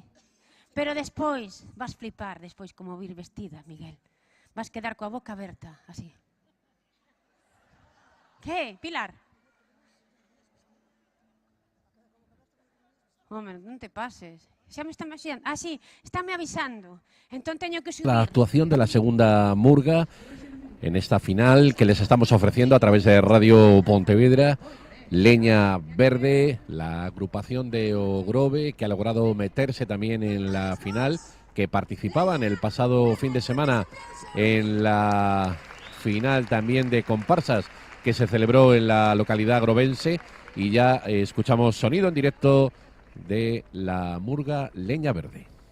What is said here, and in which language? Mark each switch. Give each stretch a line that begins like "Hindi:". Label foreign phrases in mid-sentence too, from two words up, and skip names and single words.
Galician: Pero despois, vas flipar despois como vir vestida, Miguel. Vas quedar coa boca aberta, así. Que, Pilar? Home, non te pases. Xa me está avisando. Ah, sí, estáme avisando. Entón teño que subir.
Spanish: La actuación de la segunda murga en esta final que les estamos ofreciendo a través de Radio Pontevedra. Leña Verde, la agrupación de Ogrove, que ha logrado meterse también en la final, que participaban el pasado fin de semana en la final también de comparsas que se celebró en la localidad agrovense, y ya escuchamos sonido en directo de la murga Leña Verde.